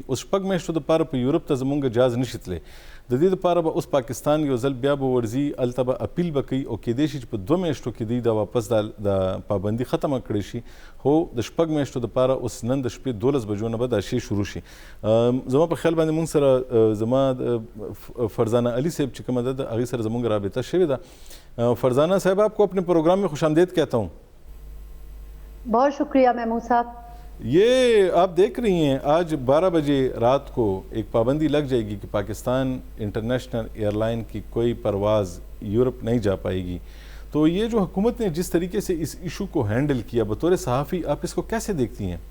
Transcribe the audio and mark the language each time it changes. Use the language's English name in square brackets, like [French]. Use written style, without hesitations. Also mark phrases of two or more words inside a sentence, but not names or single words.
[Pashto] اوس 6 میاشتو دپاره په یورپ ته زموږ جهاز نشي تللی, د دې دپاره به اوس پاکستان یو ځل بیا به ورځي, هلته به اپیل به کوي, او کیدای شي چې په 2 میاشتو کې دوی دا واپس د پابندي ختمه کړی شي, خو د 6 میاشتو دپاره اوس نن د شپې 12 بجو نه به دا شی شروع شي. زما په خیال باندې مونږ سره زما فرزانہ علی صاحب چې کومه ده د هغې سره زموږ رابطه شوې ده. [Urdu] فرزانہ صاحب, آپ کو اپنے پروگرام میں خوش آمدید کہتا ہوں. بہت شکریہ محمود صاحب. یہ آپ دیکھ رہی ہیں آج 12 بجے رات کو ایک پابندی لگ جائے گی کہ پاکستان انٹرنیشنل ایئر لائن کی کوئی پرواز یورپ نہیں جا پائے گی, تو یہ جو حکومت نے جس طریقے سے اس ایشو کو ہینڈل کیا, بطور صحافی آپ اس کو کیسے دیکھتی ہیں؟